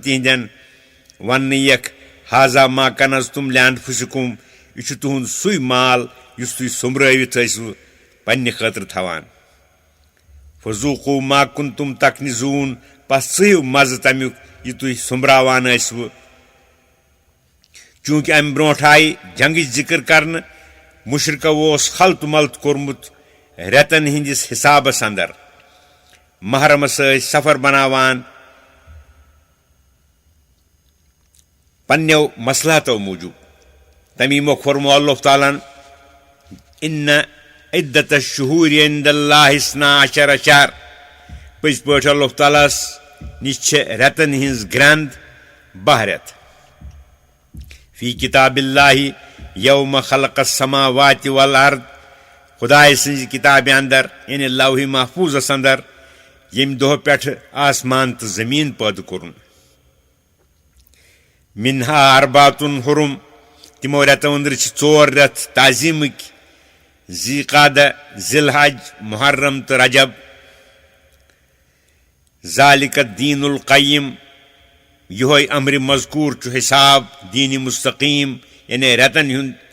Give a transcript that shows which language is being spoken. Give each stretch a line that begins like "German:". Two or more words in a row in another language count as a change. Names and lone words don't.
Kashmiri: تِہنٛدٮ۪ن وننہٕ یِکھ
Arabic: حاذا ما کنزتم لِانفُسِکُم
Kashmiri: یہِ چھُ تُہُنٛد سُے مال یُس تُہۍ سوٚمبرٲوِتھ ٲسوٕ پننہِ خٲطرٕ تھاوان
Arabic: فذوٗقوٗ ما کُنتُم تکنِزوٗن
Kashmiri: پس ژٕیِو مزٕ تمیُک یہِ تُہۍ سوٚمبراوان ٲسوٕ چوٗنٛکہِ امہِ برونٛٹھ آیہِ جنگٕچ ذِکر کرنہٕ مُشرکو اوس خلتہٕ ملتہٕ کوٚرمُت رٮ۪تن ہِنٛدِس حِسابس انٛدر محرمس ٲسۍ سفر بناوان پننیو مصلحتو موٗجوٗب تمی مۄکھ فرمو اللہ تعالیٰ ہن
Arabic: اِنَّ عِدَّتَ الشُّہوٗرِ عِندَ اللّٰہِ اثنا عشرَ شہر
Kashmiri: پٔزۍ پٲٹھۍ اللہ تعالیٰ ہس نِش چھِ رٮ۪تن ہِنٛز گرٛنٛد 12 رٮ۪تھ
Arabic: فی کِتابِ اللّٰہِ یومَ خلق السماواتِ والارض
Kashmiri: خۄداے سٕنٛزِ کِتابہِ انٛدر یعنی لوحہِ محفوٗظس انٛدر ییٚمہِ دۄہ پٮ۪ٹھٕ آسمان تہٕ زٔمیٖن پٲدٕ کوٚرُن
Arabic: مِنہا ارباتُن حُرُم
Kashmiri: تِمو رٮ۪تو أنٛدرٕ چھِ 4 رٮ۪تھ تعظیٖمٕکۍ ذی قعدہ ذی الحج محرم تہٕ رجب
Arabic: ذالِکَ الدیٖنُ القیم
Kashmiri: یِہوے امرِ مذکوٗر چھُ حِساب دیٖنہِ مُستقیٖم یعنی رٮ۪تن ہُنٛد